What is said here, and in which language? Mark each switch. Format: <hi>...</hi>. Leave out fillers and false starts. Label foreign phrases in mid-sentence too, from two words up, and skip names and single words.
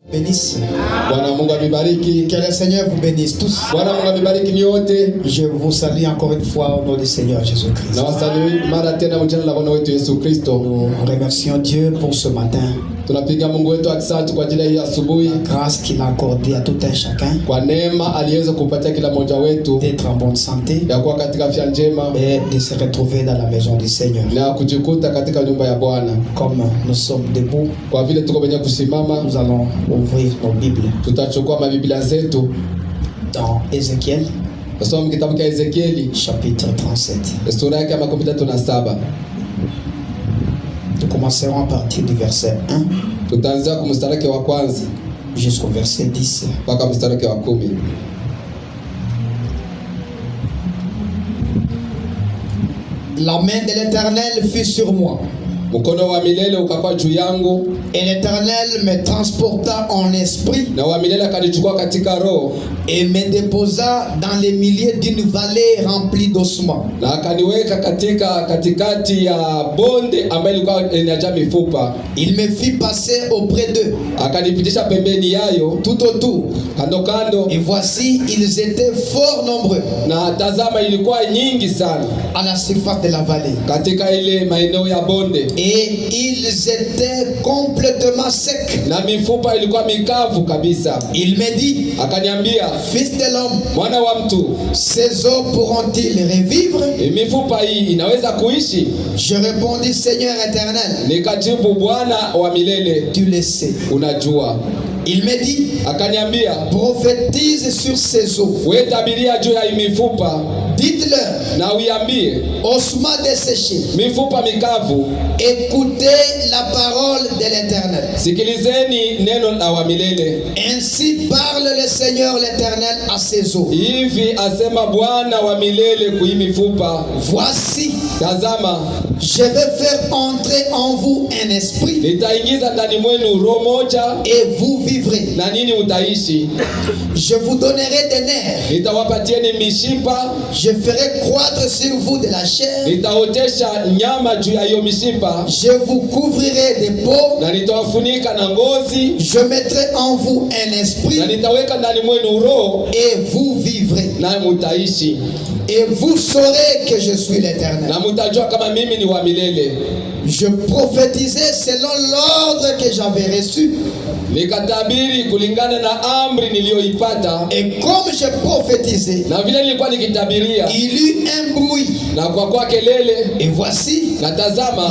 <fr>Bénisse.</fr> <sw>Bwana Mungu abibariki.</sw> <fr>Que le Seigneur vous bénisse tous.</fr> <sw>Bwana Mungu abibariki nyote.</sw> <fr>Je vous salue encore une fois au nom du Seigneur Jésus-Christ.</fr> <sw>Na wasalimu mara tena kwa jina la Bwana wetu Yesu Kristo.</sw> <fr>Nous remercions Dieu pour ce matin.</fr> <sw>Tunapiga Mungu wetu asante kwa ajili ya hii asubuhi.</sw> <fr>La grâce qu'il a accordée à tout un chacun.</fr> <sw>Kwa neema aliweza kupatia kila mmoja wetu</sw> <fr>D'être en bonne santé.</fr> <sw>ya kuwa katika afya njema</sw> <fr>Et de se retrouver dans la maison du Seigneur.</fr> <sw>na kujikuta katika nyumba ya Bwana.</sw> <fr>Comme nous sommes debout,</fr> <sw>Kwa vile tuko kwenye kusimama,</sw> <fr>nous allons ouvrir nos Bibles</fr> <sw>tutachukua mabiblia zetu</sw> <fr>dans Ézéchiel,</fr> <sw>tusome kitabu cha Ezekieli</sw> <fr>chapitre 37.</fr> <sw>sura yake ya 37.</sw> <fr>Nous commencerons à partir du verset 1</fr> <sw>Tutaanzia kwa mstari wake wa kwanza</sw> <fr>jusqu'au verset 10.</fr> <sw>mpaka mstari wake wa 10.</sw> <fr>La main de l'Éternel fut sur moi.</fr> <sw>Mkono wa milele ukakuwa juu yangu,</sw> <fr>Et l'Éternel me transporta en esprit</fr> <sw>na wa milele akanichukua katika roho</sw> <fr>et me déposa dans les milieux d'une vallée remplie d'ossements.</fr> <sw>na akaniweka katikati ya bonde ambayo ilikuwa inajaa mifupa.</sw> <fr>Il me fit passer auprès d'eux,</fr> <sw>Akanipitisha pembeni yayo</sw> <fr>tout autour.</fr> <sw>kando kando,</sw> <fr>Et voici, ils étaient fort nombreux</fr> <sw>na tazama ilikuwa nyingi sana</sw> <fr>à la surface de la vallée.</fr> <sw>katika ile maeneo ya bonde,</sw> <fr>Et ils étaient complètement secs.</fr> <sw>na mifupa ilikuwa mikavu kabisa.</sw> <fr>Il me dit,</fr> <sw>Akaniambia,</sw> <fr>fils de l'homme,</fr> <sw>mwana wa mtu,</sw> <fr>ces eaux pourront-ils revivre?</fr> <sw>mifupa hii inaweza kuishi?</sw> <fr>Je répondis, Seigneur éternel,</fr> <sw>Nikajibu, Bwana wa milele,</sw> <fr>tu le sais.</fr> <sw>unajua.</sw> <fr>Il me dit,</fr> <sw>Akaniambia,</sw> <fr>prophétise sur ces eaux.</fr> <sw>wewe tabiria juu ya hii mifupa</sw> <fr>Dites-leur,</fr> <sw>na uiambie</sw> <fr>ossements desséchés,</fr> <sw>mifupa mikavu,</sw> <fr>écoutez la parole de l'Éternel.</fr> <sw>sikilizeni neno la wa milele.</sw> <fr>Ainsi parle le Seigneur l'Éternel à ces eaux.</fr> <sw>Hivi asema Bwana wa milele kui mifupa,</sw> <fr>Voici,</fr> <sw>tazama,</sw> <fr>je vais faire entrer en vous un esprit</fr> <sw>nitaingiza ndani mwenu roho moja,</sw> <fr>et vous vivrez.</fr> <sw>na nini mtaishi.</sw> <fr>Je vous donnerai des nerfs.</fr> <sw>Nitawapatieni mishipa,</sw> <fr>Je ferai croître sur vous de la chair.</fr> <sw>nitaotesha nyama juu ya hiyo mishipa,</sw> <fr>Je vous couvrirai de peau.</fr> <sw>na nitawafunika na ngozi,</sw> <fr>Je mettrai en vous un esprit</fr> <sw>na nitaweka ndani mwenu roho,</sw> <fr>et vous vivrez.</fr> <sw>na mtaishi,</sw> <fr>Et vous saurez que je suis l'Éternel.</fr> <sw>na mtajua kama mimi ni wa milele.</sw> <fr>Je prophétisais selon l'ordre que j'avais reçu.</fr> <sw>Nikatabiri kulingana na amri niliyoipata,</sw> <fr>Et comme je prophétisais,</fr> <sw>na vile nilikuwa nikitabiria,</sw> <fr>il y eut un bruit.</fr> <sw>na kwa kelele,</sw> <fr>Et voici,</fr> <sw>na tazama,</sw>